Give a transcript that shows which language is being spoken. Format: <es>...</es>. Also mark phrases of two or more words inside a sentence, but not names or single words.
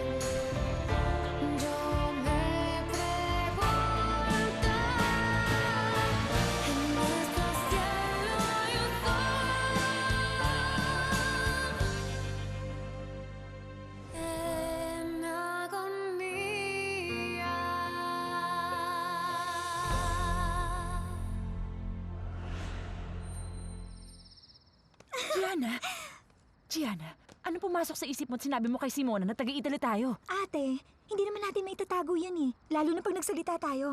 <es>Yo me pregunto, en nuestro cielo hay un sol en agonía.</es> <tl>Gianna, ano pumasok sa isip mo at sinabi mo kay Simona na taga-Italy tayo? Ate, hindi naman natin may tatago yan eh. Lalo na pag nagsalita tayo.</tl>